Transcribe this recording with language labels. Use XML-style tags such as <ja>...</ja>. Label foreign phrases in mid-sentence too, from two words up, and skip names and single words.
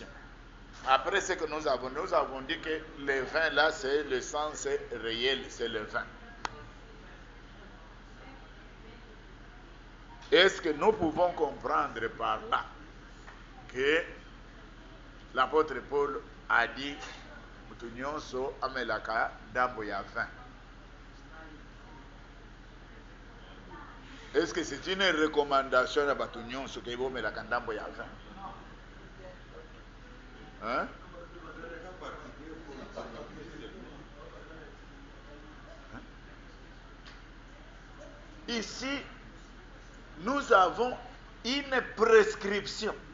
<fr>Après ce que nous avons dit que le vin là, c'est le sens réel, c'est le vin. Est-ce que nous pouvons comprendre par là que l'apôtre Paul a dit</fr> <ln>mutu nyonso amelaka ndambo ya vin?</ln> <fr>Est-ce que c'est une recommandation à</fr> <ln>batu nyonso ke bomelaka ndambo ya vin?</ln> <fr>Hein? Ici, nous avons une prescription.</fr>